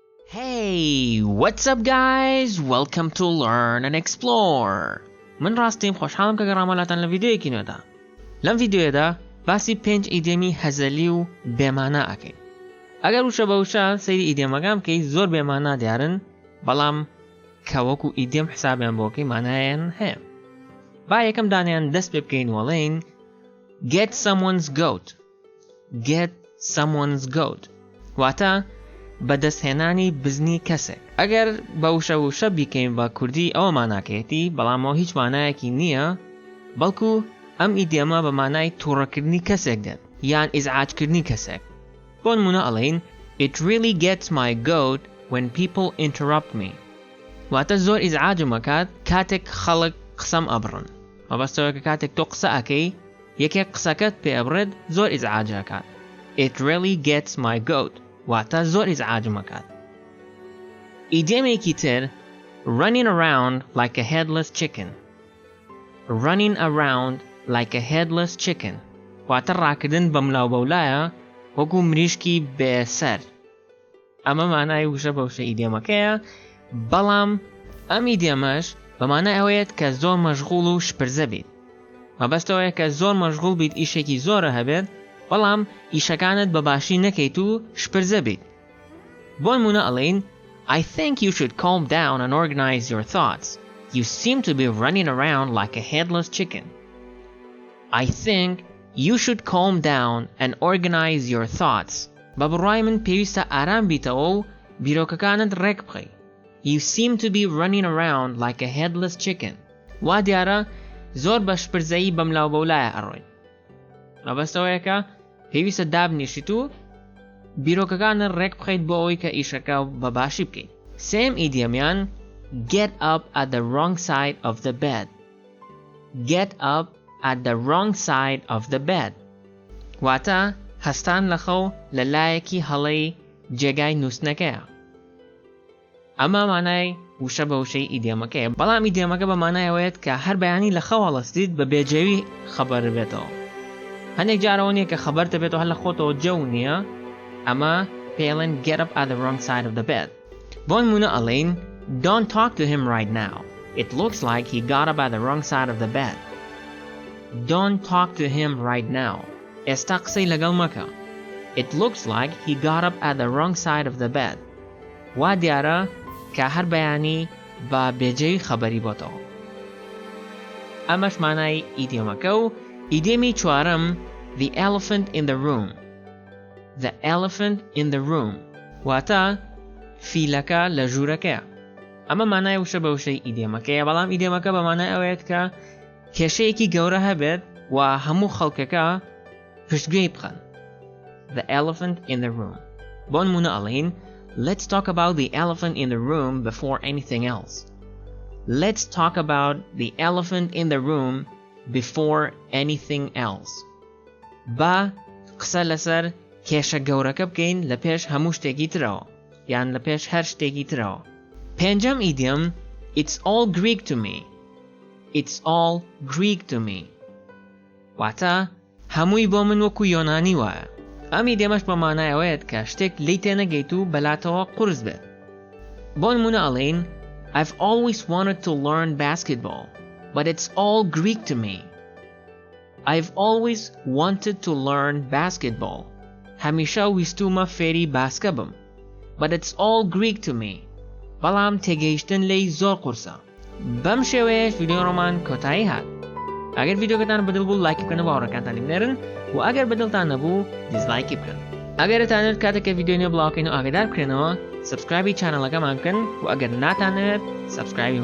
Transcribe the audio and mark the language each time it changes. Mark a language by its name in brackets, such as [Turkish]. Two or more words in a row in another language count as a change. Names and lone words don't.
[English] Hey, what's up guys? Welcome to Learn and Explore. [Central Kurdish] من راستیم خوشحالم که گرامالاتان لویدیویکی نودا. لم ویدیو دا باسی 5 ئیدیەمی هەزەلی و بێمانە ئەکەین. ئەگەر وشە بەوشە سەیری ئیدیەمەکان بکەی زۆر بێمانە دیارن، بەڵام کە وەکو ئیدیەم حسابیان بۆکەی مانایان هەیە. با یەکەم دانیان دەست پێ بکەین وەڵێین [English] get someone's goat. Get someone's goat. [Central Kurdish] واتە بەدەستهێنانی بزنی کەسێک. ئەگەر بەوشە وشە بیکەین بە کوردی ئەوە ماناکەیەتی، بەڵامەوە هیچ مانایەکی نییە، بەڵکو ئەم ئیدیەمە بە مانای تووڕەکردنی کەسێک دێن یان ئیزعاجکردنی کەسێک. بۆ نمونە ئەڵێین [English] It really gets my goat when people interrupt me. [Central Kurdish] واتە زۆر ئیزعاجم ئەکات کاتێک خەڵک قسەم ئەبڕن. مەبەستەوە کە کاتێک تۆ قسە ئەکەی یەکێک قسەکەت پێ ئەبڕێت زۆر ئیزعاج ئەکات. [English] It really gets my goat. [Central Kurdish] واتە زۆر ئیزعاجم ئەکات. ئیدیەمێکی تر [English] running around like a headless chicken. Running around like a headless chicken. [Central Kurdish] واتە ڕاکردن بە ملاو بەولایە وەکو مریشکی بێسەر. ئەمە مانای وشە بەوشە ئیدیەمەکەیە، بەڵام ئەم ئیدیەمەش بە مانای ئەوەیەت کە زۆر مەشغوڵ و شپرزە بیت. مەبەستەوەیە کە زۆر مەشغوڵ بیت ئیشێکی زۆرە هەبێت، بەڵام ئیشەکانت بەباشی نەکەیت و شپرزە بیت. بۆ نمونە ئەڵێین [English] I think you should calm down and organize your thoughts. You seem to be running around like a headless chicken. I think you should calm down and organize your thoughts. [Central Kurdish] بە بڕای من پێویستە ئارام بیتەوە و بیرۆکەکانت ڕێک بخەی. [English] You seem to be running around like a headless chicken. [Central Kurdish] وا دیارە زۆر بە شپرزەیی بەملاو بەولایە ئەڕۆیت. مەبەستەوەیەکە پێویستە دابنیشیت و بیرۆکەکانت ڕێک بخەیت بۆ ئەوەی کە ئیشەکە بەباشی بکەیت. سێم ئیدیەمیان [English] get up at the wrong side of the bed. Get up at the wrong side of the bed. [Central Kurdish] واتە هەستان لە خەو لە لایەکی هەڵەی جێگای نووسنەکەیە. ئەمە مانای وشە بە وشەی ئیدیەمەکەیە، بەڵام ئیدیەمەکە بە مانایەوەیەت کە هەر بەیانی لە خەو هەڵەستیت بە بێجێوی خەبەر بێتەوە. هەندێک جارەوە نییە کە خەبەرتە بێتەوە هەر لە خۆتەوە جەو نییە، ئەمە پێڵێن [English] get up at the wrong side of the bed. [Central Kurdish] بۆ نمونە ئەڵێین [English] Don't talk to him right now. It looks like he got up at the wrong side of the bed. Don't talk to him right now. [Central Kurdish] ئێستا قسەی لەگەڵ مەکە. [English] It looks like he got up at the wrong side of the bed. [Central Kurdish] وا دیارە کە هەر بەیانی بە بێجێوی خەبەری بۆتەوە. ئەمەش مانای ئیدیەمەکە و ئیدیەمی چوارەم [English] The elephant in the room. The elephant in the room. [Central Kurdish] واتە فیلەکە لە ژوورەکەیە. ئەمە مانای وشە بە وشەی ئیدیەمەکەیە، بەڵام ئیدیەمەکە بە مانای ئەوەیەت کە کێشەیەکی گەورە هەبێت و هەموو خەڵکەکە پشتگوێی بخەن. [English] The elephant in the room. [Central Kurdish] بۆ نمونە ئەڵێین Let's talk about the elephant in the room before anything else. [English] Let's talk about the elephant in the room before anything else. [Central Kurdish] با قسە لەسەر کێشە گەورەکە بکەین لە پێش هەموو شتێکی ترەوە یان لە پێش هەر شتێکی ترەوە. پێنجەم ئیدیەم [English] It's all Greek to me. It's all Greek to me. [Central Kurdish] واتە هەمووی بۆ من وەکو یۆنانی وایە. ئەم ئیدیەمەش بە مانایەوەیەت کە شتێک لی تێنەگەیت و بەلاتەوە قورس بێت. بۆ نمونە ئەڵێین [English] I've always wanted to learn basketball, but it's all Greek to me. I've always wanted to learn basketball. [Central Kurdish] هەمیشە ویستومە فێری باسکە بم. [English] But it's all Greek to me. [Central Kurdish] بەڵام تێگەیشتن لێی زۆر قورسە. بەم شێوەیەش ڤیدیۆڕۆمان کۆتایی هات. ئەگەر ڤیدیۆکەتان بەدڵ بوو لایک بکەنە بە هاوڕێکانتانی بنێرن و ئەگەر بەدڵتان نەبوو دیزلایکی بکەن. ئەگەر دەتانەوێت کاتێک کە ڤیدیۆ نوێ بڵاوکەین و ئاگادار بکرێنەوە سبسکرایبی چانەڵەکەمان بکەن و ئەگەر ناتانەوێت سبسکرایبی مەکەن.